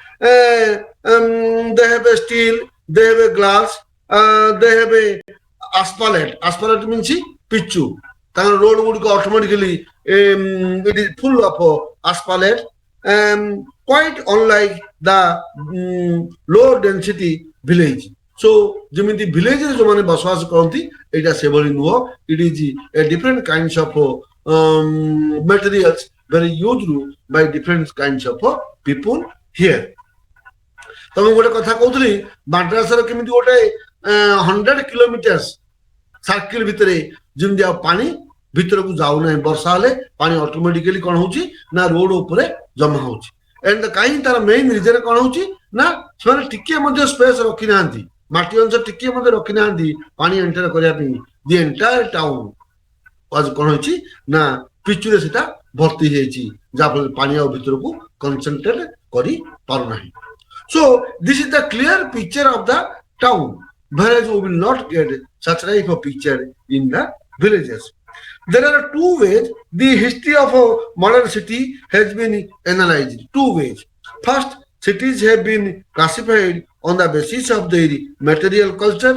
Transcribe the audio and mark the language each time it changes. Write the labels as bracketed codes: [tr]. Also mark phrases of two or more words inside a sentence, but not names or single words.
[en] They have a steel, they have a glass, they have a asphalt. Asphalt means pitchu. The road would go automatically, it is full of asphalt. Quite unlike the low density village. So [or] ଯେମିତି ଭିଲେଜରେ ଯୋଉମାନେ ବସବାସ କରନ୍ତି ଏଇଟା ସେଭଳି ନୁହଁ [en] it is a different kinds of materials very used by different kinds of people here. [or] ତମେ ଗୋଟେ କଥା କହୁଥିଲି ମାଡ୍ରାସର କେମିତି ଗୋଟେ [en] 100 kilometers circle [or] ଭିତରେ ଯେମିତି ଆଉ ପାଣି ଭିତରକୁ ଯାଉନାହିଁ ବର୍ଷା ହେଲେ ପାଣି ଅଟୋମେଟିକାଲି କଣ ହଉଛି ନା ରୋଡ ଉପରେ ଜମା ହଉଛି ଏଣ୍ଡ କାହିଁ ତାର [en] main reason [or] କଣ ହଉଛି ନା ସେମାନେ ଟିକେ ମଧ୍ୟ ସ୍ପେସ ରଖିନାହାନ୍ତି ମାଟି ଅଂଶ ଟିକେ ମଧ୍ୟ ରଖିନାହାନ୍ତି ପାଣି ଏଣ୍ଟର କରିବା ପାଇଁ [en] the entire town [or] କଣ ହେଇଛି ନା ପିଚୁରେ ସେଟା ଭର୍ତ୍ତି ହେଇଯାଇଛି ଯାହାଫଳରେ ପାଣି ଆଉ ଭିତରକୁ କନସେଣ୍ଟ୍ରେଟ କରି ପାରୁନାହିଁ. [en] So this is the clear picture of the town, whereas we will not get such type of picture in the villages. There are two ways the history of a modern city has been analyzed. Two ways. First, cities have been classified on the basis of their material culture.